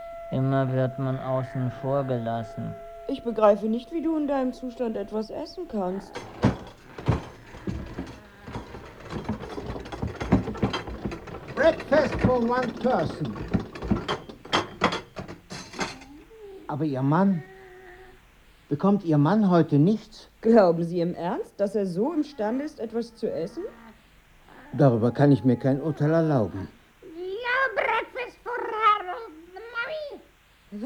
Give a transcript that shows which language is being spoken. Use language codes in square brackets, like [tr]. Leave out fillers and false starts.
[de] Immer wird man außen vor gelassen. Ich begreife nicht, wie du in deinem Zustand etwas essen kannst. [en] Breakfast for one person. [de] Aber Ihr Mann, bekommt Ihr Mann heute nichts? Glauben Sie im Ernst, dass er so imstande ist, etwas zu essen? Darüber kann ich mir kein Urteil erlauben. [en] No breakfast for Harold, Mommy.